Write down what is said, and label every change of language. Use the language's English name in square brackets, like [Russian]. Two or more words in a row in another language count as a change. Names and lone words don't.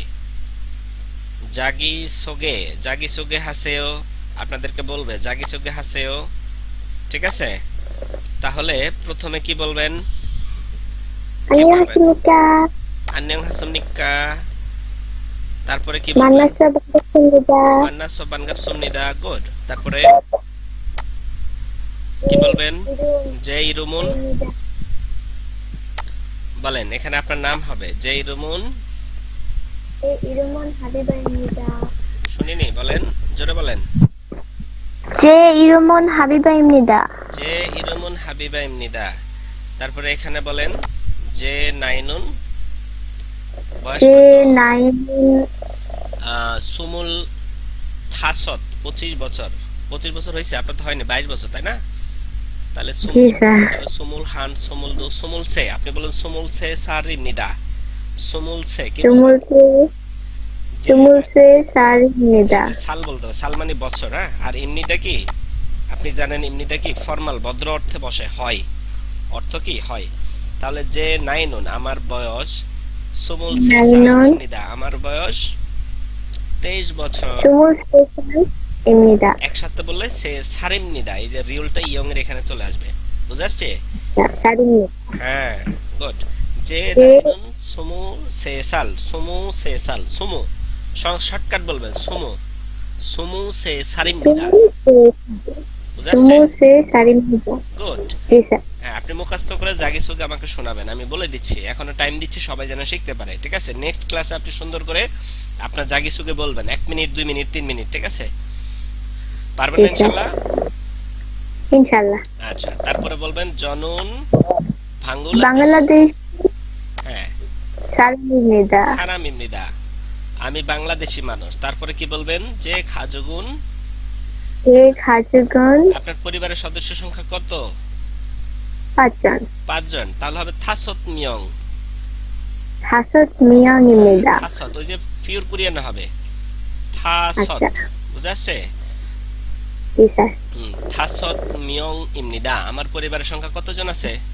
[Korean] 자기 소개, 자기 소개 하세요, [Bangla] আপনাদেরকে বলবে [Korean] 자기 소개 하세요. [Bangla] ঠিক আছে, তাহলে প্রথমে কি বলবেন? [Korean] 안녕하십니까. [Bangla] 안녕하십니까। তারপরে কি বলবেন? [Korean] 만나서 반갑습니다. 만나서 반갑습니다। [Bangla] গুড। তারপরে কি বলবেন? [Korean] 제 이름은. [Bangla] বলেন, এখানে আপনার নাম হবে [Korean] 제 이름은. 제 이름은 하비바입니다. [Bangla] শুনিনি, বলেন, জোরে বলেন। [Korean] 제 이름은 하비바입니다. 제 이름은 하비바입니다. [Bangla] তারপরে এখানে বলেন [Korean] 제 나이는. [Bangla] বয়স [Korean] 제 [Bangla] কত? [Korean] 나이는 스물 다섯 25 বছর। [Bangla] 25 বছর হয়েছে? আপনার তো হয়নি, 22 বছর, তাই না? তাহলে জি স্যার। [Korean] 스물 한, 스물 두, 스물 세. [Bangla] আপনি বলেন [Korean] 스물 세 살입니다. 스물 세 কি? 주물세 사리입니다. [Bangla] সাল বলতে হবে, সাল মানে বছর। হ্যাঁ, আর ইমনিদা কি? আপনি জানেন ইমনিদা কি? ফর্মাল, ভদ্র অর্থে বসে, হয়। অর্থ কি? হয়। তাহলে [Korean] 제 나이는, [Bangla] আমার বয়স। [Korean] 스물 세 살입니다, [Bangla] আমার বয়স 23 বছর। [Korean] 주물세 사리입니다. [Bangla] একসাথে বললে [Korean] 세 살입니다, [Bangla] এই যে রিউলটা ইয়ং এর এখানে চলে আসবে। বুঝা আসছে? [Korean] 사리입니다. [Bangla] হ্যাঁ, গুড। [Korean] 제 나이는 스무 세 살, 스무 세 살, 스무 [Bangla] শর্টকাট বলবেন, [Korean] সুমু। 스무 세 살입니다. [Bangla] বুঝা আসছে? [Korean] 주물세 사리입니다. [Bangla] গুড। জি স্যার। হ্যাঁ, আপনি মুখস্থ করে [Korean] 자기 소개 [Bangla] আমাকে শোনাবেন। আমি বলে দিচ্ছি, এখনো টাইম দিচ্ছি, সবাই যেন শিখতে পারে। ঠিক আছে, নেক্সট ক্লাসে আপনি সুন্দর করে আপনার [Korean] 자기 소개 [Bangla] বলবেন, 1 মিনিট, 2 মিনিট, 3 মিনিট। ঠিক আছে, পারবেন না ইনশাআল্লাহ? ইনশাআল্লাহ। আচ্ছা, তারপরে বলবেন জনুন বাংলাদেশ হ্যাঁ, [Korean] সারিমনিদা। [Bangla] সারামিমনিদা, আমি বাংলাদেশি মানুষ। তারপরে কি বলবেন? [Korean] 제 가족은. 제 가족은 [Bangla] আপনার পরিবারের সদস্য সংখ্যা কত? 5জন। 5 জন। তাহলে হবে [Korean] 다섯 명. 5명입니다. [Bangla] থাসত, ওই যে পিওর কোরিয়ান হবে থাসত। আচ্ছা। বুঝা আসছে? জি স্যার। [Korean] 다섯 명 입니다. [Bangla] আমার পরিবারের সংখ্যা কতজন আছে?